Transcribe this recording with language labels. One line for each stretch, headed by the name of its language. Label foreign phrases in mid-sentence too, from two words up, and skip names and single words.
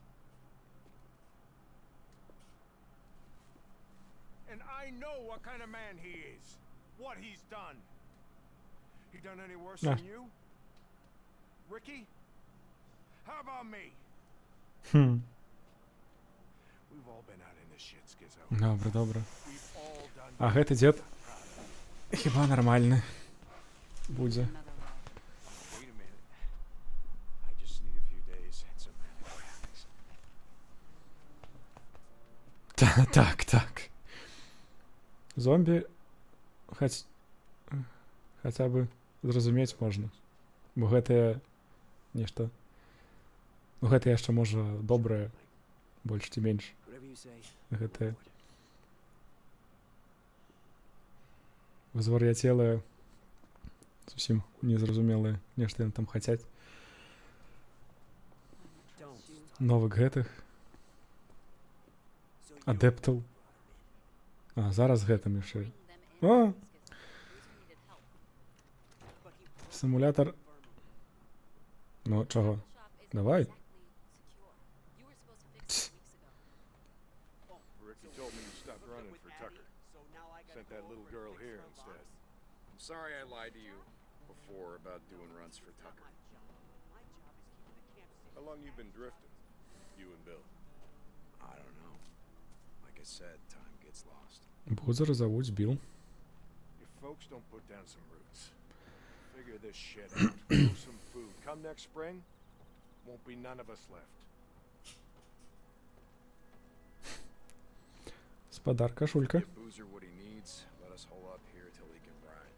English: And I know what kind of man he is. What he's done. He done any worse than you? Ricky? How about me? Хм. We've all been out in this shit, Skizzo.
Ukrainian: Добре, добре.
English: We've all done
Belarusian: А гэты дзед хіба нармальны будзе.
English: Wait a minute. I just need a few days and some antibiotics.
Belarusian: Так. Зомбі хаця бы зразумець можна. Бо гэтае нешта. Ну гэта яшчэ можа добрае, больш ці менш. Гэтае звар'яцелае, зусім незразумелае, нешта яны там хацяць. Новых гэтых адэптаў. А, зараз гэтым яшчэ. О! Симулятор.
Ukrainian: Ну, чого? Давай.
English: Ricky told me you stopped running for Tucker. Sent that little girl here instead. I'm sorry I lied to you before about doing runs for Tucker. How long you been drifting? You and Bill? I don't know. Like I said, time gets lost.
Ukrainian: Бузера зовуть Білл.
English: If folks don't put down some roots, figure this shit out, grow some food. Come next spring, won't be none of us left.
Belarusian: Спадар Кашулька.
English: Give Boozer what he needs. Let us hold up here till he can ride.